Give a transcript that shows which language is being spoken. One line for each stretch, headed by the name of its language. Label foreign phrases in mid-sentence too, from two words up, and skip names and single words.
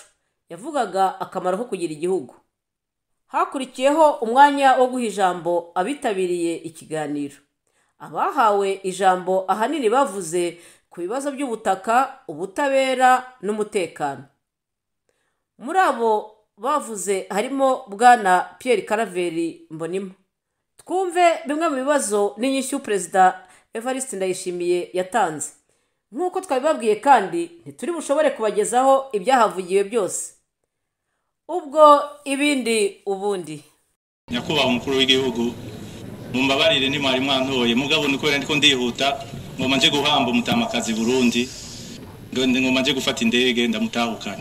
Kinyarwanda: Yavugaga akamaro ko kugira igihugu. Hakurikiyeho umwanya wo guha ijambo abitabiriye ikiganiro. Abahawe ijambo ahanini bavuze ku bibazo by'ubutaka, ubutabera n'umutekano. Muri abo bavuze harimo bwana Pierre Claver Mbonimpa. Twumve bimwe mu bibazo n'inyishyu Prezida Evariste Ndayishimiye yatanze. Nk'uko twabibabwiye kandi ntituri bushobore kubagezaho ibyahavugiwe byose. Ubwo ibindi ubundi.
Rundi: Nyakubahwa umukuru w'igihugu, mumbabarire ni mwari mwantoye, mugabo ni kubera ndiko ndihuta, ngoma nje guhamba umutamakazi Burundi, ngoma nje gufata indege ndamutahukana.